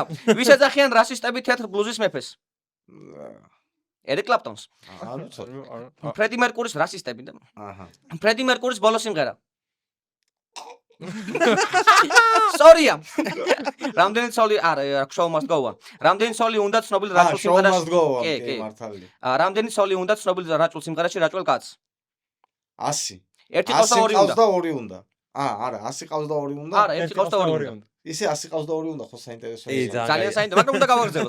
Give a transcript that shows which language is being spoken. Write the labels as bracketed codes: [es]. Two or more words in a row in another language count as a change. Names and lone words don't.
[ka] ვის ეძახიან რასისტები თეთრ ბლუზის მეფეს? ერიკ კლაპტონს. ფრედი მერკურის რასისტები და. ფრედი მერკურის ბოლო სიმღერა. Sorry-ა. რამდენი ცოლი არა, [en] show must go on. [ka] რამდენი ცოლი უნდა ცნობილ რაჭულ სიმღერაში? კი, მართალია. რამდენი ცოლი უნდა ცნობილ რაჭულ სიმღერაში რაჭულ კაცს? 100. ერთი ყავს და 2 უნდა. არა, 100 ყავს და 2 უნდა. არა, ერთი ყავს და 2 უნდა. ისე 100 ყავს და 2 უნდა, ხო საინტერესოა. ძალიან საინტერესო, მაგრამ უნდა გავაგრძელოთ.